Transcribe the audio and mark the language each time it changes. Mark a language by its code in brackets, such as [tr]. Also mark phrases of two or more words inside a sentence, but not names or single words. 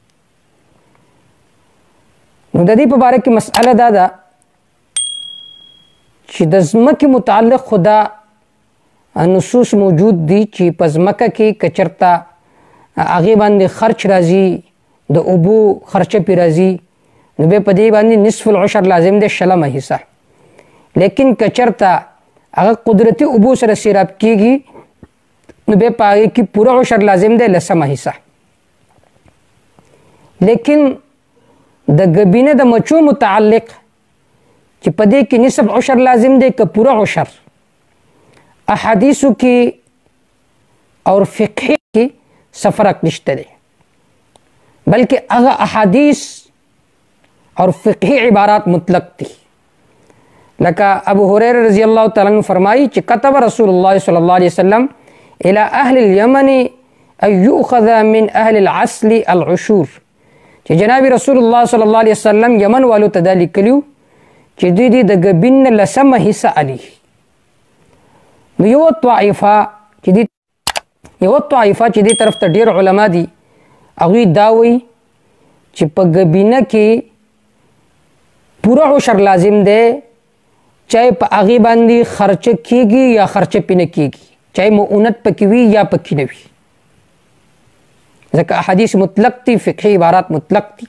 [ps] نو د دې په باره کې مسأله دا ده چې د ځمکې متعلق خدا نصوص موجود دي چې په ځمکه کې که چېرته هغې باندې خرچ راځي د اوبو خرچه پې راځي نو بیا په دې باندې [ar] نصف العشر [ps] لازم دی 1/6 حصه. لیکن که چېرته هغه قدرتي اوبو سره سیراب کېږي نو بیا په هغې کې پوره عشر لازم دی 10 حصه. لیکن د ګبینه د مچو متعلق چې په دې کې [ar] نصف عشر [ps] لازم دی که پوره عشر، احادیثو کې اور فقه کې څه فرق نشته دی، بلکې هغه احادیث اور فقهي عبارات مطلق دي. [ar] لکه ابو هريره رضی الله تعالی عنہ [ps] فرمایي چې [ar] كتب رسول الله صلی الله علیه وسلم الى اهل اليمن ان يؤخذ من اهل العسل العشور، [ps] چې جناب [ar] رسول الله صلی الله علیه وسلم [ps] یمن والو ته دا لیکلیو چې دوی د ګبین 10 حصه علي. نو یو طائفه چې دې طرف ته ډیر علما دي هغوی دا وایي چې په ګبینه کې پوره عشر لازم دی، چاہے په هغې باندې خرچه کېږي یا خرچه پې نه کېږي، چاہے مؤونت پکې وي یا پکې نه وي، ځکه احادیث مطلق دي، فقهي عبارات مطلق دي.